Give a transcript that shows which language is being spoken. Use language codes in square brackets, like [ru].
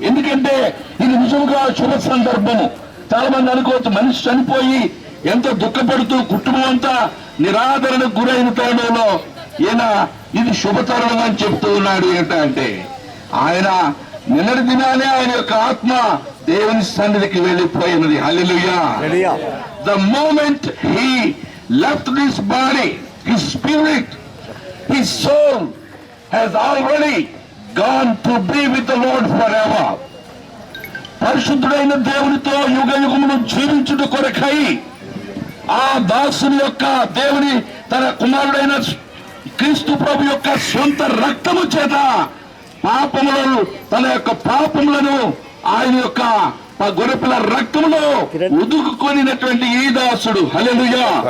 [te] ఎందుకంటే ఇది నిజంగా శుభ సందర్భము. చాలా మంది అనుకోవచ్చు మనిషి చనిపోయి ఎంతో దుఃఖపడుతూ కుటుంబం అంతా నిరాదరణకు గురైన తరుణంలో ఈయన ఇది శుభతరుణం అని చెప్తూ ఉన్నాడు. ఏంటంటే ఆయన నిన్నటి దినానే ఆయన యొక్క ఆత్మ దేవుని సన్నిధికి వెళ్ళిపోయినది. హల్లెలూయా. [en] The moment he left this body, his spirit, his soul has already gone to be with the Lord forever. [te] పరిశుద్ధుడైన దేవునితో యుగ యుగమును జీవించుట కొరకై ఆ దాసుని యొక్క దేవుని తన కుమారుడైన క్రీస్తు ప్రభు యొక్క సొంత రక్తము చేత పాపములను తన యొక్క పాపములను ఆయన యొక్క గొర్రెపిల్ల రక్తములో ఉదుకుకొనినటువంటి ఈ దాసుడు హల్లెలూయా.